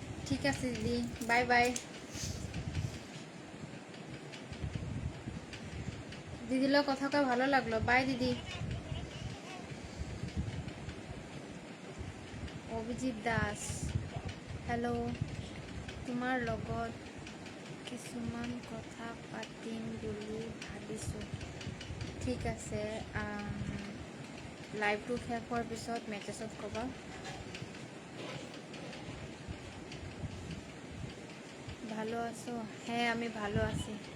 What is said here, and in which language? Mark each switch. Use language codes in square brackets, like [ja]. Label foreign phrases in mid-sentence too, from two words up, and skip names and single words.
[bn] ঠিক আছে দিদি, [en] bye bye. [bn] দিদির লগত কথা কয়ে ভালো লাগলো, বাই দিদি। [as] অভিজিৎ দাস, হেল্ল', তোমাৰ লগত কিছুমান কথা পাতিম বুলি ভাবিছোঁ। ঠিক আছে, লাইভটো শেষ হোৱাৰ পিছত মেছেজত ক'বা। [bn] ভালো আছো, হ্যাঁ আমি ভালো আছি।